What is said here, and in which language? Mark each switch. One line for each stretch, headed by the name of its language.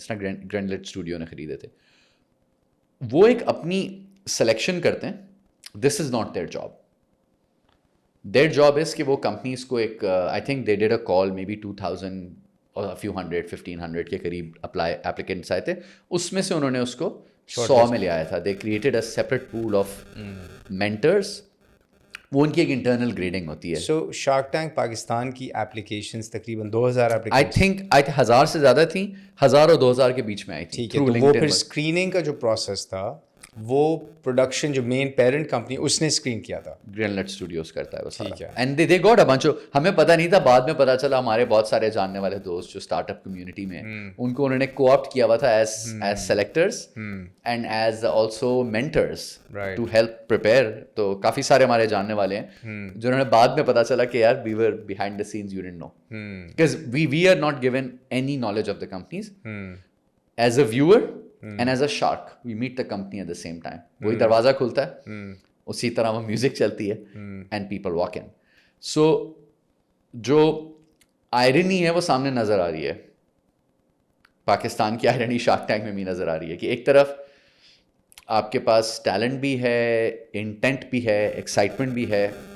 Urdu: اس طرح گرینڈلٹ اسٹوڈیو نے خریدے تھے. وہ ایک اپنی سلیکشن کرتے ہیں.
English: This is not their job.
Urdu: Their job is کہ وہ کمپنیز کو ایک
English: I think they did a call maybe
Urdu: 2000 اور فیو ہنڈریڈ 1500 کے قریب اپلیکینٹس آئے تھے. اس میں سے انہوں نے اس کو 100 میں لے آیا تھا.
English: They created a separate pool of mentors.
Urdu: وہ ان کی ایک انٹرنل گریڈنگ ہوتی ہے. سو شارک ٹینک پاکستان کی اپلیکیشنز تقریباً 2000 آئی تھنک 1000 سے زیادہ تھیں، 1000 اور 2000 کے بیچ میں آئی تھی. ٹھیک ہے. تو وہ پھر اسکریننگ کا جو پروسیس تھا وہ پروڈکشن جو مین پیرنٹ کمپنی اس نے اسکرین کیا تھا. گرینلٹ اسٹوڈیوز کرتا ہے وہ سارا. ٹھیک ہے.
English: And they got a bunch.
Urdu: ہمیں پتہ نہیں تھا، بعد میں پتہ چلا. ہمارے بہت سارے جاننے والے دوست جو اسٹارٹ اپ کمیونٹی میں ان کو انہوں نے کو آپٹ کیا ہوا تھا
English: As selectors and as also mentors to help prepare.
Urdu: تو کافی سارے ہمارے جاننے والے ہیں جنہوں نے بعد میں پتہ چلا کہ یار
English: We were behind the scenes you don't know because we are not given any knowledge of the companies. As a viewer and as a shark we meet the company at the same time.
Urdu: وہی دروازہ کھلتا ہے، اسی طرح وہ music چلتی ہے
English: And people walk in.
Urdu: سو جو آئرنی ہے وہ سامنے نظر آ رہی ہے. پاکستان کی آئرنی شارک ٹینک میں بھی نظر آ رہی ہے کہ ایک طرف آپ کے پاس ٹیلنٹ بھی ہے، انٹینٹ بھی ہے، ایکسائٹمنٹ بھی ہے.